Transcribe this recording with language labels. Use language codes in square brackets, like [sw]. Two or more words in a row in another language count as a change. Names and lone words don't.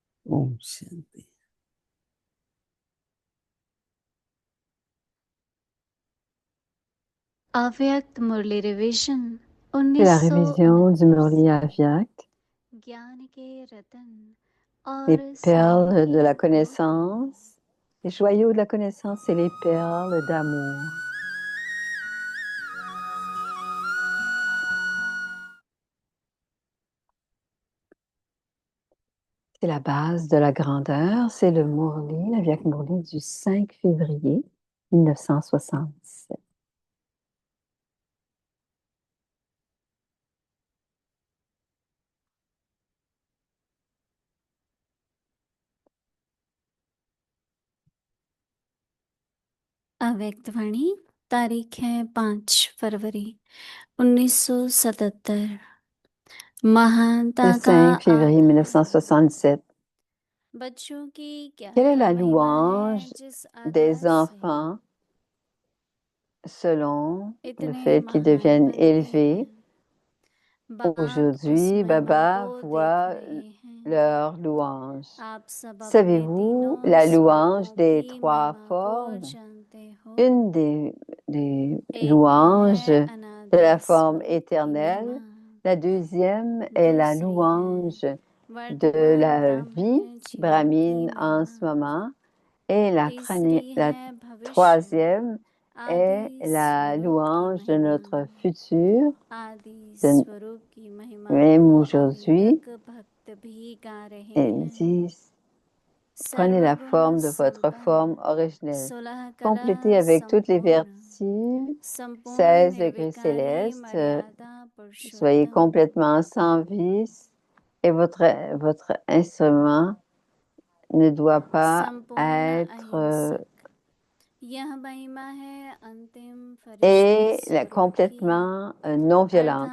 [hi] ओम शांति. [fr] Avyakt Murli Revision C'est la révision du Murli 1969. Avyak, [hi] ज्ञान के रतन [fr] les [hi] और [fr] perles de la [hi] सारे [fr] connaissance, les joyaux de la connaissance et les perles d'amour. C'est la base de la grandeur, c'est le Murli, l'Avyak Murli du 5 février 1967. [hi] अव्यक्तवाणी तारीख है 5 फरवरी 1977। महानता [fr] Le [hi] का [fr] 5 février [hi] आधार [fr] 1967. [hi] बच्चों की क्या [fr] Quelle est [hi] क्या [fr] la [hi] महिमा है [fr] louange [hi] जिस [fr] des [hi] आधार से [fr] enfants selon le [hi] इतने [fr] fait qu'ils [hi] महान [fr] deviennent [hi] बनते [fr] élevés? [hi] हैं? बाप उस [fr] Aujourd'hui, [hi] महिमा [fr] Baba [hi] को देख [fr] voit [hi] रहे हैं। [fr] leur louange. [hi] आप सब अपने [fr] Savez-vous [hi] तीनों [fr] la louange [hi] स्वरूपों [fr] des [hi] की [fr] trois [hi] महिमा को [fr] formes? [hi] जानते हो? [fr] Une des [hi] एक [fr] louanges [hi] है [fr] de [hi] अनादि [fr] la forme [hi] स्वरूप की [fr] éternelle. [hi] महिमा, [fr] La deuxième est la [hi] दूसरी है [fr] louange de [hi] वर्तमान [fr] la vie [hi] ब्राह्मण जीवन की [fr] brahmine en ce [hi] महिमा, [fr] moment. Et la [hi] तीसरी है भविष्य [fr] troisième est [hi] आदि [fr] la [hi] स्वरूप की [fr] louange de [hi] महिमा, [fr] notre futur. [hi] आदि [fr] De, [hi] स्वरूप की महिमा [fr] même [hi] को [fr] aujourd'hui, [hi] अभी तक भक्त भी गा रहे [fr] ils [hi] हैं। [fr] disent, prenez la forme de votre forme originelle. Complétez avec toutes les vertus 16 degrés célestes. Soyez complètement sans vice et votre instrument ne doit pas être complètement non violente.